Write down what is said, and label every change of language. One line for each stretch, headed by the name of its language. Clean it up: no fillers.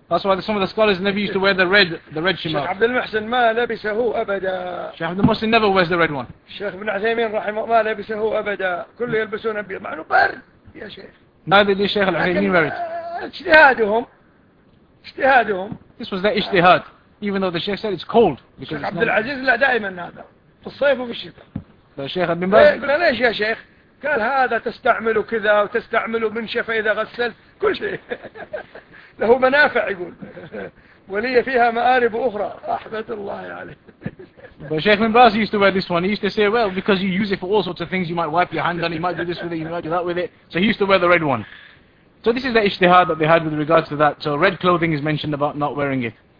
English: That's why some of the scholars never used to wear the red shimar.
Arabic: شيخ عبد المحسن ما لبسه أبدا.
English: شيخ عبد المحسن never wears the red one.
Arabic: شيخ ابن عثيمين رحمه ما لبسه أبدا. كله يلبسون أبيض. معنو بر يا شيخ.
English: Neither did شيخ العثيمين wear it.
Arabic: اجتهادهم. اجتهادهم.
English: This was their اجتهاد. Even though the sheikh said it's cold.
Arabic: شيخ عبد العزيز لا دائما هذا. في الصيف وفي الشتاء. الشيخ ابن باز. قلنا ليش يا شيخ؟ قال هذا تستعمله كذا وتستعمله منشفة إذا غسل كل شيء له منافع يقول ولي فيها مآرب أخرى رحمة الله عليه.
English: الشيخ ابن باز used to wear this one. He used to say, well, because you use it for all sorts of things, you might wipe your hand on it, you might do this with it, you might do that with it. So he used to wear the red one. So this is the ijtihad that they had with regards to that. So red clothing is mentioned about not wearing it.